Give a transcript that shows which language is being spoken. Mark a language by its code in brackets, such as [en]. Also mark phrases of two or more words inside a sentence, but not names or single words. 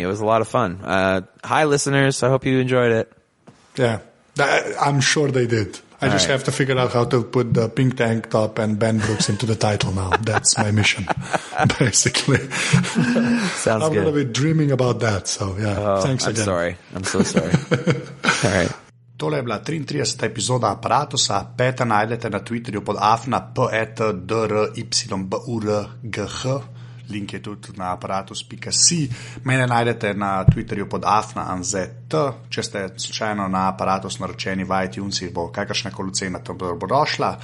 [en] It was a lot of fun. Hi, listeners. I hope you enjoyed it. Yeah, I'm sure they did. I just have to figure out how to put the pink tank top and Ben Brooks into the title now. That's my mission, basically. Sounds I'm good. going to be dreaming about that. So, yeah, thanks I'm again. sorry. I'm so sorry. All right. [sl] Tole je bila 33. epizoda Aparatusa. Peta najdete na Twitterju pod afna.drybουρgh. Link je tudi na aparatus.si. Mene najdete na Twitterju pod afna.anzet. Če ste slučajno na Aparatus naročeni v iTunesih, bo kakršnakoli cena tam bo došla.